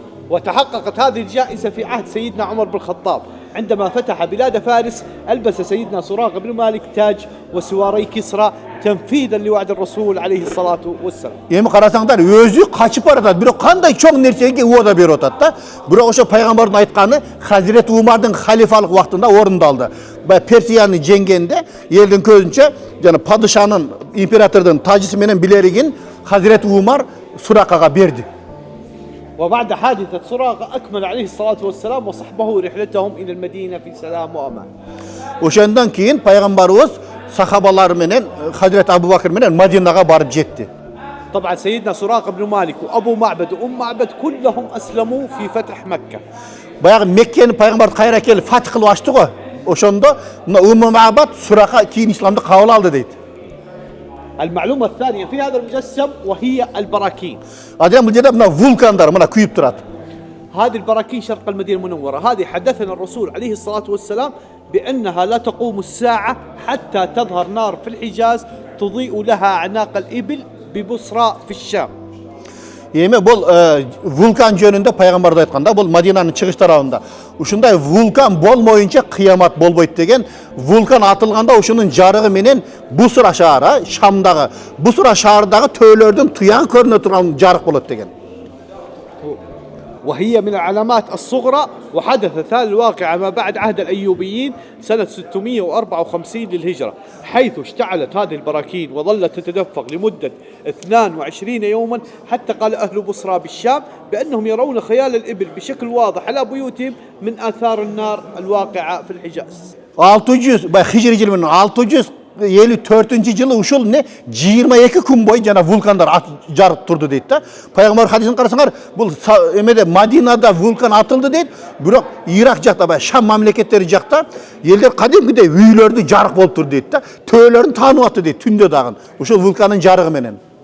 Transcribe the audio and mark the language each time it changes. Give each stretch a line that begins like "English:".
Arabic: وتحققت هذه الجائزة في عهد سيدنا عمر بن الخطاب عندما فتح بلاد فارس ألبس سيدنا سراقة بن مالك تاج وسواري كسرى تنفيذا لوعد الرسول عليه الصلاة والسلام.
Kyrgyz: Эми карасаңдар, өзү качып баратат, бирок кандай чоң нерсеге уада берип атат да. Бирок ошо пайгамбардын айтканы Хазирет Умардын халифалык убактында орундалды. Персияны жеңгенде элдин көзүнчө жана падышанын, императордун тажысы менен билеригин Хазирет Умар Суракага берди.
Arabic: وبعد حادثة سراقة أكمل عليه الصلاة والسلام وصحبه رحلتهم إلى المدينة في سلام وأمان.
Kyrgyz: Ошондон кийин пайгамбарыбыз сахабалары менен Хазирет Абу Бакыр менен Мадинага барып жетти.
Arabic: طبعا سيدنا سراقة بن مالك وأبو معبد وأم معبد كلهم أسلموا في فتح مكة.
Kyrgyz: Баягы Меккени пайгамбар кайра келип фатих кылып ачты го. Ошондо Умmu Мабад Сурака кийин исламды кабыл алды дейт.
Arabic: المعلومة الثانية في هذا المجسم وهي البراكين.
Kyrgyz: Адам бул жерде мына вулкандар мына күйүп турат.
Arabic: هذه البراكين شرق المدينة المنورة هذه حدثنا الرسول عليه الصلاة والسلام بأنها لا تقوم الساعة حتى تظهر نار في الحجاز تضيء لها أعناق الإبل ببصرى في الشام.
Kyrgyz: Эми бул вулкан жөнүндө пайгамбар да айтканда, бул Мадинанын чыгыш тарабында. Ушундай вулкан болмоюнча кыямат болбойт деген. Вулкан атылганда ушунун жарыгы менен Бусра шаары, Шамдагы Бусра шаарындагы төөлөрдүн туян көрүнө турган жарык болот деген.
Arabic: وهي من العلامات الصغرى وحدثت هذا الواقعة ما بعد عهد الأيوبيين سنة 654 للهجرة حيث اشتعلت هذه البراكين وظلت تتدفق لمدة 22 يوما حتى قال أهل بصرى بالشام بأنهم يرون خيال الإبل بشكل واضح على بيوتهم من آثار النار الواقعة في الحجاز.
Kyrgyz: 600 hicri yılı 654-жылы ушул 22 күн бою жана вулкандар жарык турду дейт да. Пайгамбар хадисин карасаңар, бул эмеде Мадинада вулкан атылды дейт, бирок Ирак жакта баягы Шам мамлекеттери жакта элдер кадимкидей үйлөрдү жарык болуп турду дейт да. Төөлөрүн таанып атты дейт түндө дагы. Ушул вулкандын жарыгы менен.